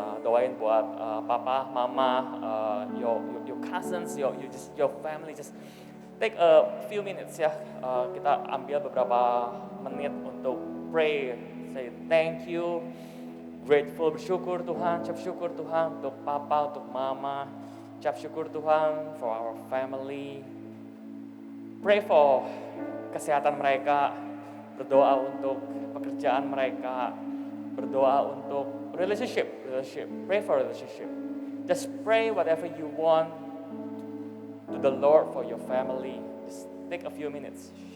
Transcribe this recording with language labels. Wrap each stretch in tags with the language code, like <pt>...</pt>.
<id>Doain buat papa, mama,</id> <en>your cousins, your family. Just take a few minutes ya.</en> <id>Kita ambil beberapa menit untuk pray.</id> <en>Say thank you. Grateful,</en> <id>bersyukur Tuhan. Ucap syukur Tuhan untuk papa, untuk mama. Ucap syukur Tuhan</id> <en>for our family. Pray for</en> <id>kesehatan mereka. Berdoa untuk pekerjaan mereka. Berdoa untuk relationship.</id> <en>Pray for relationship. Just pray whatever you want to the Lord for your family. Just take a few minutes.</en>